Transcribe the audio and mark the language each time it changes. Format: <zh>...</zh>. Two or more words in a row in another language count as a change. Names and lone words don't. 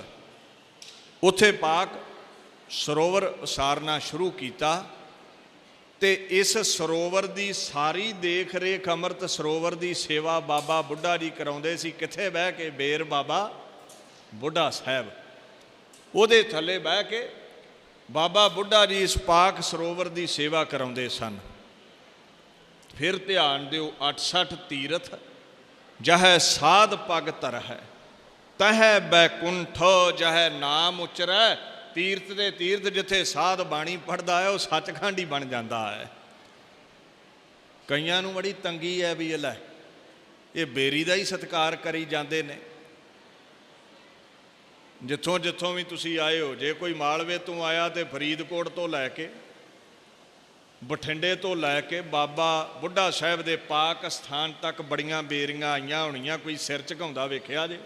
<pa>ਉੱਥੇ ਪਾਕ ਸਰੋਵਰ ਉਸਾਰਨਾ ਸ਼ੁਰੂ ਕਿਆ, ਤੇ ਇਸ ਸਰੋਵਰ ਕੀ ਸਾਰੀ ਦੇਖ ਰੇਖ ਅੰਮ੍ਰਿਤ ਸਰੋਵਰ ਕੀ ਸੇਵਾ ਬਾਬਾ ਬੁੱਢਾ ਜੀ ਕਰਾਉਂਦੇ ਸੀ। ਕਿੱਥੇ ਬਹਿ ਕੇ? ਬੇਰ ਬਾਬਾ ਬੁੱਢਾ ਸਾਹਿਬ, ਉਹਦੇ ਥੱਲੇ ਬਹਿ ਕੇ ਬਾਬਾ ਬੁੱਢਾ ਜੀ ਇਸ ਪਾਕ ਸਰੋਵਰ ਕੀ ਸੇਵਾ ਕਰਾਉਂਦੇ ਸਨ। ਫਿਰ ਧਿਆਨ ਦਿਓ, 68 ਤੀਰਥ ਜਹ ਸਾਧ ਪਗ ਤਰਹ, ਤਹ ਬੈਕੁੰਠ ਜਹ ਨਾਮ ਉਚਰੈ। ਤੀਰਥ ਦੇ ਤੀਰਥ ਜਿੱਥੇ ਸਾਧ ਬਾਣੀ</pa> <hi>पढ़ता है वह सचखंड ही बन जाता है।</hi> <pa>ਕਈਆਂ ਨੂੰ ਬੜੀ ਤੰਗੀ ਹੈ ਭੀ ਲੈ ਯੇ ਬੇਰੀ ਕਾ ਹੀ ਸਤਿਕਾਰ ਕਰੀ ਜਾਤੇ ਨੇ। ਜਿੱਥੋਂ ਜਿੱਥੋਂ ਭੀ ਤੁਸੀ ਆਏ ਹੋ, ਜੇ ਕੋਈ ਮਾਲਵੇ ਤੋ ਆਇਆ ਤੋ ਫਰੀਦਕੋਟ ਤੋ ਲੈਕੇ ਬਠਿੰਡੇ ਤੋ ਲੈਕੇ ਬਾਬਾ ਬੁੱਢਾ ਸਾਹਿਬ ਕੇ ਪਾਕ ਸਥਾਨ ਤਕ ਬੜੀਆਂ ਬੇਰੀਆਂ ਆਈਆਂ ਹੋਣੀਆਂ, ਕੋਈ ਸਿਰ ਝੁਕਾਉਂਦਾ ਵੇਖਿਆ ਜੇ?</pa>